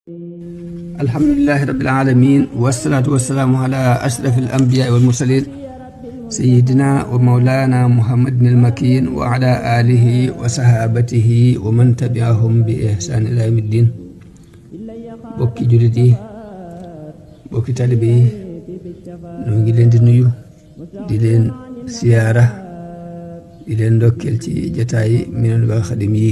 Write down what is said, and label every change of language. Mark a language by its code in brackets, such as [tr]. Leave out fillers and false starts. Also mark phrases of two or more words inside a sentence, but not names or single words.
[ar] الحمد لله رب العالمين والصلاة والسلام على أشرف الأنبياء والمرسلين سيدنا ومولانا محمد المكين وعلى آله وصحابته ومن تبعهم بإحسان إلى يوم الدين. [wo] bokki jullit yi, bokki talibe yi, ñoo ngi leen di nuyu, di leen siyaara, di leen ndokkeel ci jataay Minanul Baaqil Xadim yi.